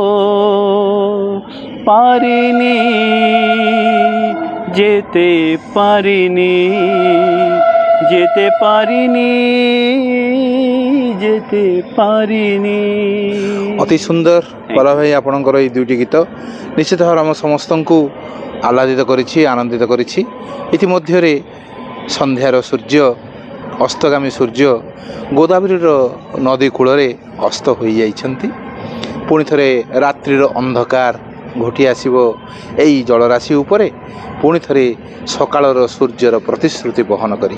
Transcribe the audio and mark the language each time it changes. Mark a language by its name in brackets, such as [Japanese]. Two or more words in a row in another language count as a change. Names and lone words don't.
[Bangla] পারিনি যেতে পারিনি যেতে পারিনি যেতে পারিনি। [Odia] ଅତି ସୁନ୍ଦର ବାଲା ଭାଇ ଆପଣଙ୍କର এই ଦୁଇଟି ଗୀତ ନିଶ୍ଚିତ ଭାବରେ ଆମ ସମସ୍ତଙ୍କୁ ଆହ୍ଲାଦିତ କରିଛି ଆନନ୍ଦିତ କରିଛି। ଇତିମଧ୍ୟରେ ସନ୍ଧ୍ୟାର ସୂର୍ଯ୍ୟ ଅସ୍ତଗାମୀ ସୂର୍ଯ୍ୟ ଗୋଦାବରୀର ନଦୀ କୂଳରେ ଅସ୍ତ ହୋଇଯାଇଛନ୍ତି। ପୁଣି ଥରେ ରାତ୍ରିର ଅନ୍ଧକାର ଘୋଟି ଆସିବ ଏଇ ଜଳରାଶି ଉପରେ ପୁଣି ଥରେ ସକାଳର ସୂର୍ଯ୍ୟର ପ୍ରତିଶ୍ରୁତି ବହନ କରି।